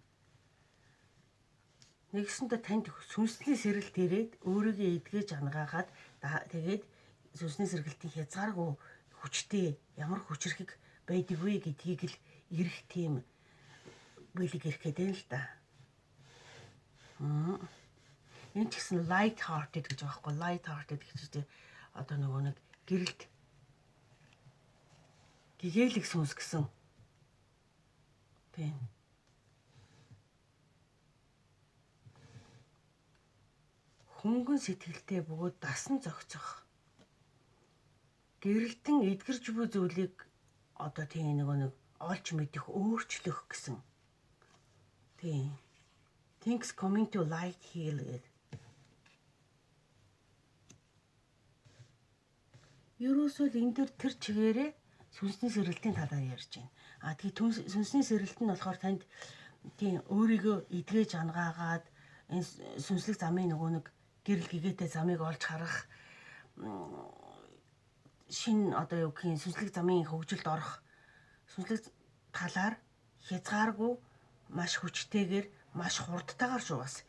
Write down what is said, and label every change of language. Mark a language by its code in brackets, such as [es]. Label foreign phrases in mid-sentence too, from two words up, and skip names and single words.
[mn] Нэгсэндээ танд сүнсний сэргэлт ирээд өөрийгөө эдгэж ангаагаад тэгээд сүнсний сэргэлтийн хязгааргүй хүчтэй ямар хүчрхэг байдаг вэ гэдгийг л ирэх тийм бэлэг ирэх гэдэг л да. Энэ ч гэсэн [en] light hearted [mn] гэж байгаа байхгүй. [en] Light hearted [mn] гэж чинь одоо нөгөө нэг гэрэлт гэгээлэг сүнс гэсэн. Тийм. Хөнгөн сэтгэлтэй бөгөөд дасан зохицох. Гэрэлтэн эдгэрч буй зүйлийг одоо тийм нөгөө нэг олж мэдэх, өөрчлөх гэсэн. Тийм. [en] Things coming to light heal гэдэг. [mn] Ерөөсөө л энэ тэр чигээрээ сүнсний сэргэлтийн талаар ярьж байна. Тэгээ сүнсний сэргэлт нь болохоор танд тийм өөрийгөө эдгэж ангаагаад энэ сүнслэг замын нөгөө нэг гэрэл гэгээтэй замыг олж харах шин одоо юу гэх юм сүнслэг замын хөгжилд орох сүнслэг талаар хязгааргүй маш хүчтэйгээр маш хурдтайгаар шүү бас.